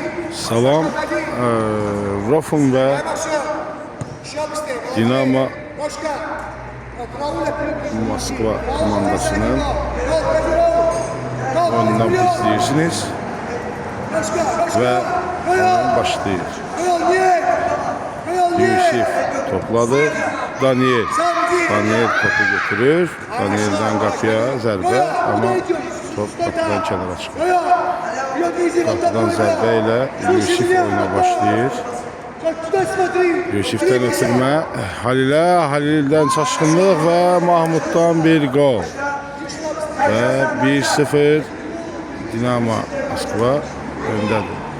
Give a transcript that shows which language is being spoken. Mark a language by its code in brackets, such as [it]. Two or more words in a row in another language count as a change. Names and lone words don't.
[az] Salam, Rofum ve Dinamo Moskva komandasının oyundan izleyirsiniz ve başlayır. Yusif topladı. Daniel topu götürür. [tr] Daniel'den kapıya zərbə ama top kapıdan kenara çıkıyor. [az] Kapıdan zərbə ilə Yusif oyuna başlayır. Yusif'ten ötürmə Halil'dən çaşqınlıq və Mahmud'dan bir gol. Və 1-0 Dinamo Moskva öndədir.